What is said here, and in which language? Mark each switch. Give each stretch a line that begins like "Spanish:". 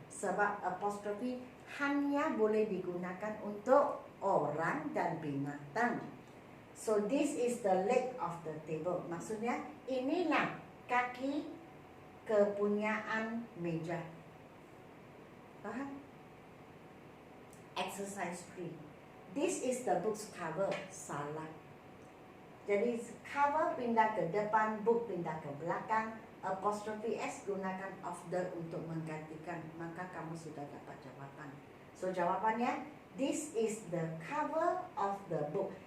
Indonesian: Sebab apostrophe hanya boleh digunakan untuk orang dan binatang.
English: So this is the leg of the table.
Indonesian: Maksudnya inilah kaki kepunyaan meja. Faham? Exercise 3. This is the book's cover. Salah. Jadi cover pindah ke depan, book pindah ke belakang, apostrophe S gunakan of the untuk menggantikan. Maka kamu sudah dapat jawaban.
English: So jawabannya, this is the cover of the book.